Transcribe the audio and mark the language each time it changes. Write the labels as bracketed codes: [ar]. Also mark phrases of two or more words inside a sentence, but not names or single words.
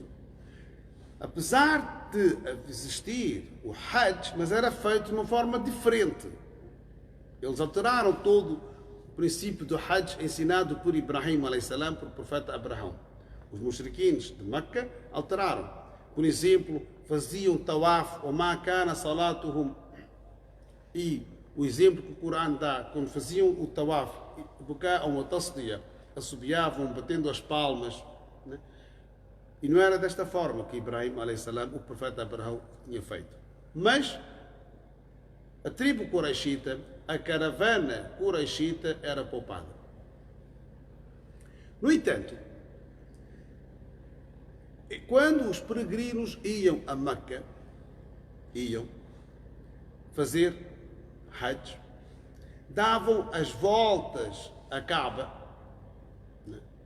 [pt] Apesar de existir o Hajj, mas era feito de uma forma diferente. Eles alteraram todo o princípio do Hajj ensinado por Ibrahim a.s., por profeta Abraão. Os mushriquins de Meca alteraram. Por exemplo, faziam tawaf, ou [ar] ما كان صلاتهم, [pt] e o exemplo que o Corão dá, quando faziam o tawaf, [ar] بكاء وتصدية, [pt] assobiavam, batendo as palmas, né? E não era desta forma que Ibrahim a.s., o profeta Abraão, tinha feito. Mas a tribo Quraishita, a caravana Quraishita era poupada. No entanto, quando os peregrinos iam a Meca, iam fazer Hajj, davam as voltas à Kaaba, né?